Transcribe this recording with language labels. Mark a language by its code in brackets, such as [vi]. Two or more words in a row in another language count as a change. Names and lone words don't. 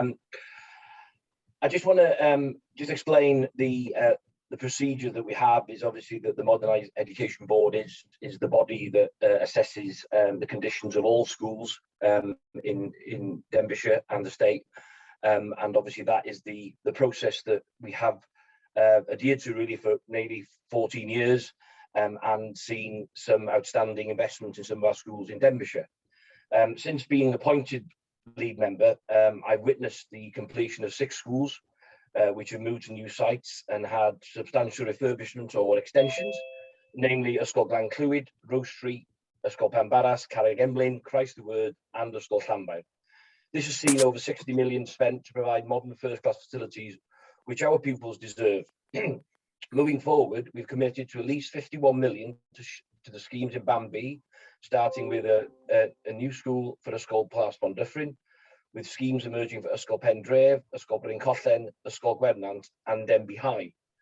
[en] I just want to just explain the procedure that we have is obviously that the Modernised Education Board is the body that assesses the conditions of all schools in Denbighshire and the state, and obviously that is the process that we have adhered to really for nearly 14 years, and seen some outstanding investment in some of our schools in Denbighshire. Since being appointed lead member, I've witnessed the completion of 6 schools which have moved to new sites and had substantial refurbishment or extensions, namely Ysgol Glan Clwyd, Rose Street, Ysgol Penbaras, Carreg Emlyn, Christ the Word, and Ysgol Llanfair. This has seen over 60 million spent to provide modern first-class facilities which our pupils deserve. Moving forward, we've committed to at least 51 million to the schemes in Bambi, starting with a new school for Ysgol Plas Bondyffryn, with schemes emerging for Ysgol Pendref, Ysgol Bryn Collen, Ysgol Gwernant, and Denby High.